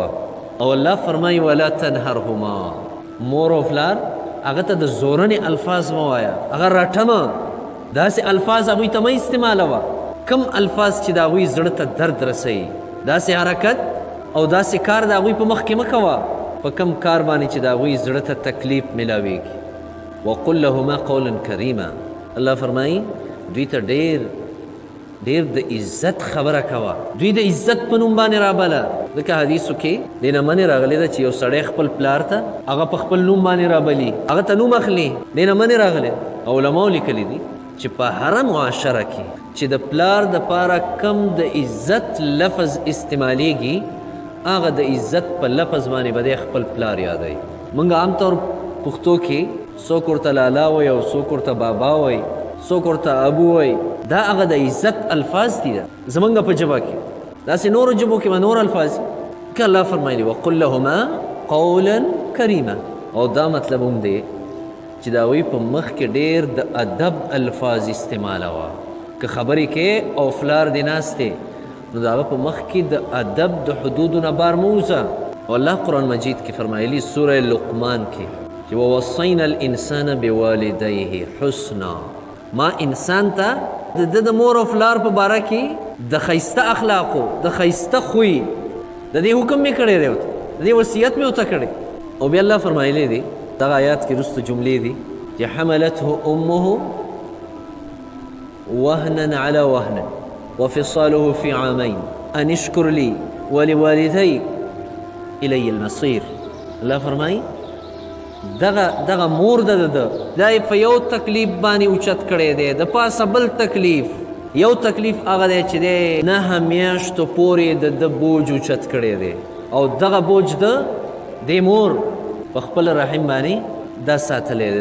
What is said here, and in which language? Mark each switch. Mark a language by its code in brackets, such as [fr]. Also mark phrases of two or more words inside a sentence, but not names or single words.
[ps] او الله فرمایي [ar] ولا تنهرهما، [ps] مور او فلار هغه ته د زورنې الفاظ مه وایه، هغه راټمه، داسې الفاظ هغوی ته مه استعمالوه کم الفاظ چې د هغوی زړه ته درد رسوي، داسې حرکت او داسې کار د هغوی په مخ کې مه کوه په کم کار باندې چې د هغوی زړه ته تکلیف میلاویږي. [ar] وقل لهما قولا کریما، [ps] الله فرمایي دوی ته ډېر د عزت خبره کوه، دوی د عزت په نوم باندې رابله. ځکه حدیثو کې دې نه منې راغلی ده چې یو سړی خپل پلار ته هغه په خپل نوم باندې رابلي، هغه ته نوم اخلي، دې نه منې راغلی. علماو لیکلی دي چې په هره معاشره کې چې د پلار دپاره کم د عزت لفظ استعمالیږي هغه د عزت په لفظ باندې به دی خپل پلار یادوي. موږ عام طور پښتو کې څوک ورته لالا وایي او څوک ورته بابا وایي، څوک ورته ابو وایي، دا هغه د عزت الفاظ دي زمونږ په ژبه کې. داسې نورو ژبو کې به نور الفاظ دي. که الله فرمایلی [ar] وقل لهما قولا کریما، [ps] او دا مطلب هم دی چې د هغوی په مخ کې ډېر د ادب الفاظ استعمالوه. که خبرې کې او فلار دې ناست دی نو د هغه په مخ کې د ادب د حدودو نه بار مه وځه. او الله قرآن مجید کې فرمایلی سوره لقمان کې چې [ar] ووصینا الانسان بوالدیه حسنا، [ps] ما انسان ته د مور او فلار په باره کې د ښایسته اخلاقو د ښایسته خوی د دې حکم مې کړی دی، د دې وصیت مې ورته کړی. او بیا الله فرمایلی دی دغه آیات کې وروسته جملې دي چې [ar] حملته امه وهنا على وهن وفصاله في عامين ان اشكر لي ولوالديك الي المصير. [ps] الله فرمایي دغه مور د دا په یو تکلیف باندې اوچت کړی دی، د پاسه بل تکلیف، یو تکلیف هغه دی چې دی 9 میاشتو پورې د بوج اوچت کړی دی، او دغه بوج د مور په خپل رحم باندې دا ساتلی دی.